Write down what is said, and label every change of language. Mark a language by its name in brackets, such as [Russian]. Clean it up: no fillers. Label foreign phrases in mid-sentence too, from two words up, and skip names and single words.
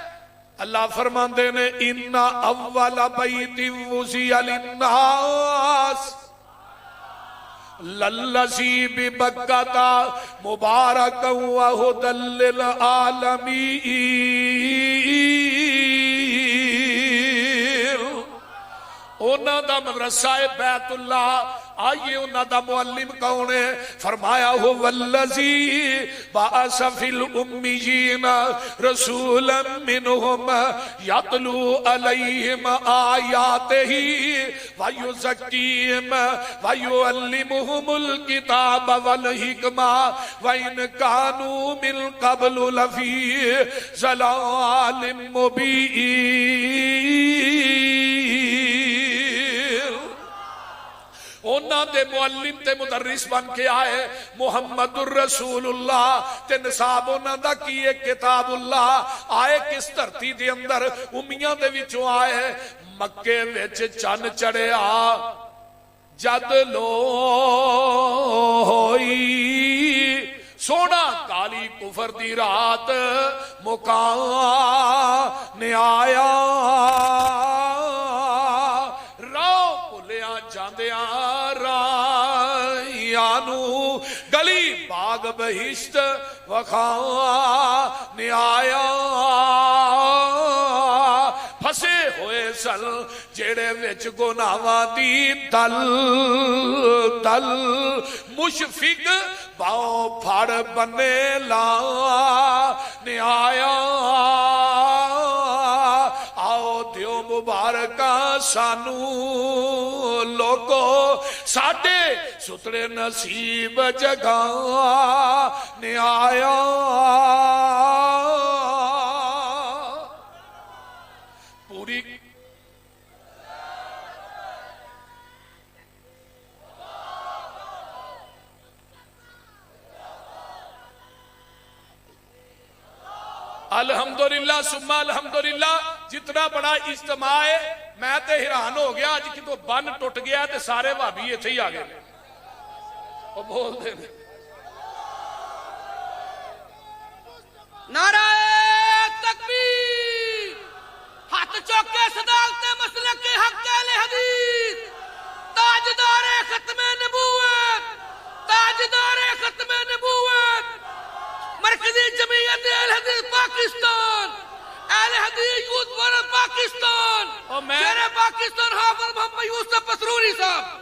[Punjabi] اللہ فرماندے نے [Arabic] ان اول بیت وضع للناس للذی ببکۃ مبارکا وہدی للعالمین. [Punjabi] انہاں دا مدرسہ بیت اللہ. آئیے انہاں دا معلم کون ہے؟ [Arabic] فرمایا هو الذی بعث فی الامیین رسولا منہم یتلو علیہم آیاتہ ویزکیہم ویعلمہم الکتاب والحکمہ وان کانوا من قبل لفی ضلال مبین. [Punjabi] انہاں دے معلم تے مدرس بن کے آئے محمد الرسول اللہ تے نصاب انہاں دا کیے کتاب اللہ. آئے کس دھرتی دے اندر؟ امیاں دے وچوں آئے. مکے وچ چن چڑھیا جد لو ہوئی سونا کالی کفر دی رات مکان آیا. گلی باغ بہشت وخان آیا. پھسے ہوئے سن جیڑے وچ گناہاں دی دل دل مشفق باؤ پھڑ بنے لا نے آیا. آؤ دیو مبارکہ سانو لوگو ساڈے سترے نصیب جگہ نے آیا. [Arabic] پوری الحمدللہ ثم الحمدللہ. [Punjabi] جتنا بڑا اجتماع ہے میں تے حیران ہو گیا. آج کی تو بن ٹوٹ گیا تے سارے بھابی ایتھے ہی آ گئے. وہ بول دے [Urdu] نعرہ تکبیر. ہاتھ چوکے صداقت مسلک حق اہل حدیث تاجدار ختم نبوت تاجدار ختم نبوت مرکزی جمعیت اہل حدیث پاکستان اہل حدیث یوتھ فورم پاکستان میرے پاکستان حافظ محمد یوسف پسروری صاحب.